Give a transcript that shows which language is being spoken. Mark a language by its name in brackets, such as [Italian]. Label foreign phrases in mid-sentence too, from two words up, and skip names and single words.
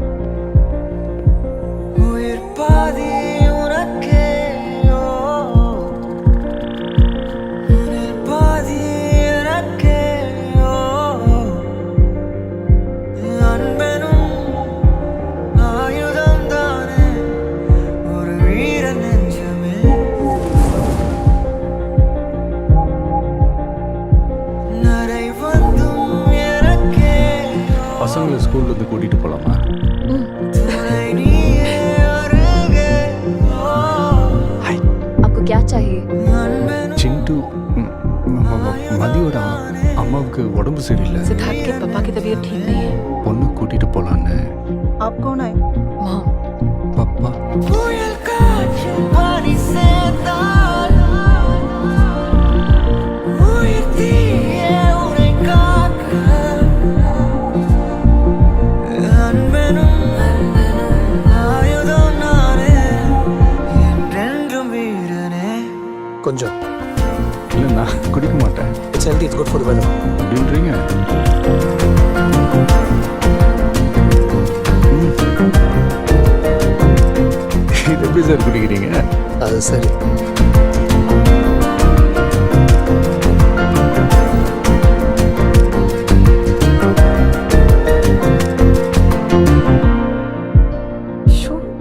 [Tamil] உயிர் பாதி உனக்கே, ஓ, உயிர் பாதி எனக்கே, ஓ, அன்பெனும் ஆயுதம் தானே ஒரு வீர நெஞ்சமே. நரை வந்தும் எனக்கே, பசங்களை ஸ்கூல்ல இருந்து கூட்டிட்டு போலாமா? துணை நீயே அருகே, ஓ, [Hindi] आपको क्या चाहिए? [Tamil] அன்பெனும் சிண்டு மதியோட அம்மாவுக்கு உடம்பு சரியில்லை, [Hindi] सिद्धार्थ के पापा की तबीयत ठीक नहीं है। [Tamil] பொண்ணு கூட்டிட்டு போலான்னு. [Hindi] आप कौन है? मॉम, [Tamil] பப்பா புயல் காற்று பனி சேர்ந்தால் உயிர் தீயே உனை காக்க, அன்பெனும் ஆயுதம் நானே என்றென்றும் வீரனே. கொஞ்சம். இல்லை நான் குடிக்க மாட்டேன் [English] It's healthy, it's good for the weather. [Tamil] அப்படின்றீங்க. இது எப்படி சார் குடிக்கிறீங்க? அது சரி. शो